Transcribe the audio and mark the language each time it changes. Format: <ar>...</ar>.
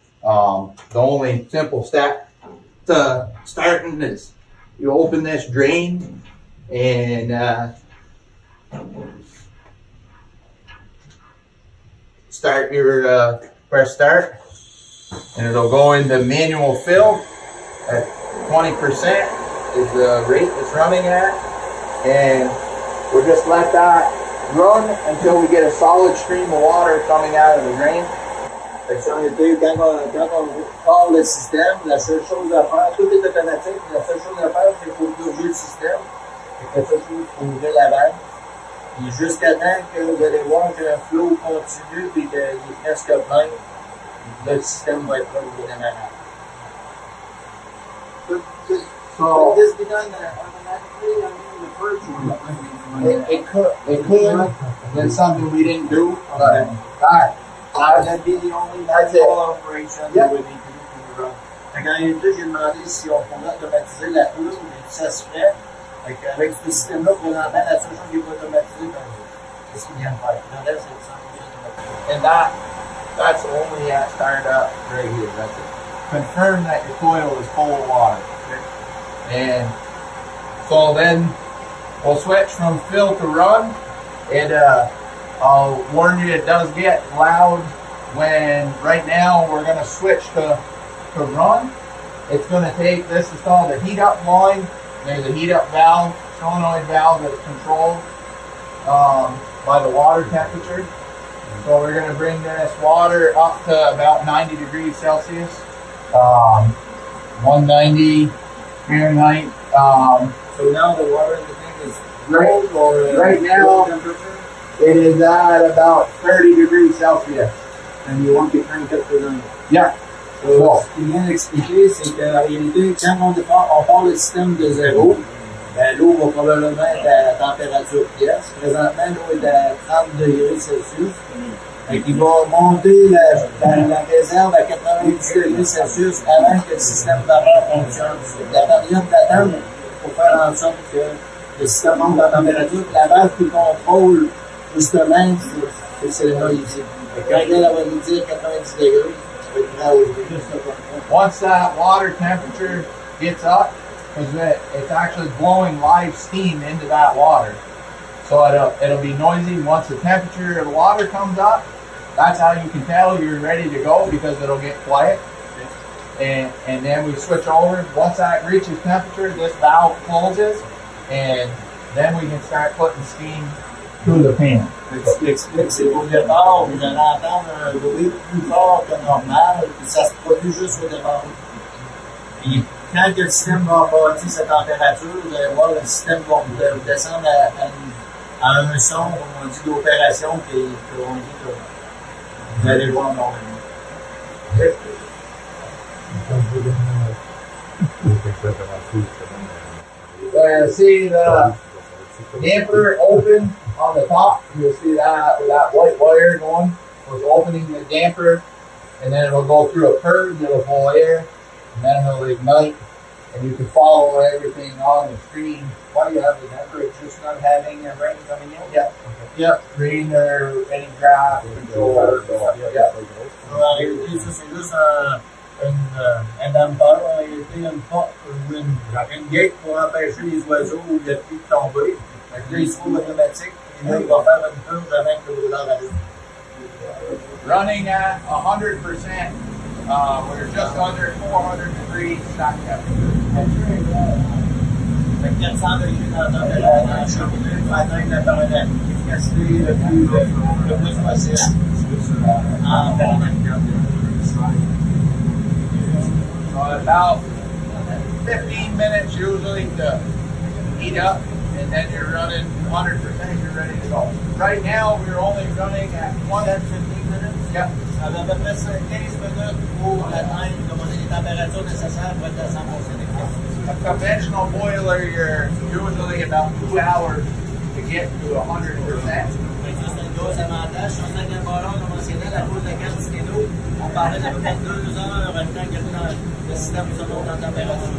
<en>The only simple step to starting is you open this drain and start your press start, and it'll go into manual fill at 20% is the rate it's running at, and we'll just let that run until we get a solid stream of water coming out of the drain.</en> <fr>Fait que ça, en réalité, quand on part le système, la seule chose à faire, tout est automatique, la seule chose à faire, c'est qu'il faut purger le système. Fait que la seule chose, il faut ouvrir la vanne. Et jusqu'à temps que vous allez voir que le flow continue et qu'il est presque plein, le système va être là au démarrage.</fr> <en>So this be done automatically? I mean, the first one. it could. That's something we didn't do, but That'd be the only manual operation that we need to do for the run.</en> <fr>Fait qu'en réalité, j'ai demandé si on pouvait automatiser la tour, mais ça se fait. Fait qu'avec ce système-là, présentement, la seule chose qui n'est pas automatisée, c'est ce qu'il vient de faire. Le reste, c'est 100% automatisé.</fr> <en>and that's only at startup right here. That's it. Confirm that your coil is full of water. And so then we'll switch from fill to run. And I'll warn you, it does get loud when right now we're going to switch to run. It's going to take, this is called a heat up line. There's a heat up valve, solenoid valve that's controlled by the water temperature. So we're going to bring this water up to about 90 degrees Celsius, 190 Fahrenheit. So now the water in the thing is cold or right now temperature? it is at about 30 degrees Celsius. And you want to crank up to 90. Yeah.</en> <fr>So, ce qu'il vient d'expliquer, c'est qu'en réalité, quand on part le système de zéro, ben, l'eau va probablement être à température pièce. Présentement, l'eau est à 30 degrés Celsius. Fait qu'il va monter la réserve à 90 degrés Celsius avant que le système vapeur fonctionne. La période d'attente pour faire en sorte que le système monte en température. La valve qui contrôle, justement, c'est là ici. Fait que quand elle va nous dire 90 degrés,</fr> <en>Once that water temperature gets up, because it's actually blowing live steam into that water, so it'll be noisy. Once the temperature of the water comes up, that's how you can tell you're ready to go, because it'll get quiet. And then we switch over. Once that reaches temperature, this valve closes, and then we can start putting steam through the pan.</en> <fr>Ce qui explique, c'est qu'au départ, vous allez entendre un bruit plus fort que normal, puis ça se produit juste au départ. Puis quand le système va bâtir sa température, vous allez voir le système va descendre à un son, comme on dit, d'opération, puis on dit que vous allez voir normalement.</fr> <en>See the damper open on the top. You'll see that with that white wire going. It's opening the damper, and then it'll go through a purge. It'll pull air, and then it'll ignite, and you can follow everything on the screen. Why do you have the damper? It's just not having a rain coming in? Yeah. Okay. Yep. Rain or any draft control. Yeah.</en> <fr>En réalité, ça c'est juste un damper, en réalité, une porte, une gate pour empêcher les oiseaux ou le pluie de tomber. Fait que là, il se trouve automatique, et là, il va faire une purge avant que le brûleur arrive.</fr> <en>Running at 100%, we're just under 400 degrees stock temperature.</en> <fr>Fait que 400 degrés dans la cheminée pour atteindre la efficacité le plus possible en permanence.</fr> <en>So about 15 minutes usually to heat up, and then you're running 100%, you're ready to go. Right now, we're only running at 15 minutes.</en> <fr>Ça va à peu près 15 minutes pour atteindre les températures nécessaires pour être à 100% efficace.</fr> <en>A conventional boiler, you're usually about 2 hours to get to 100%.</en> <fr>Ça, c'est un gros avantage. Sur un ballon conventionnel, à cause de la quantité d'eau, on parlait d'à peu près 2 heures le temps que le système se monte en température.</fr>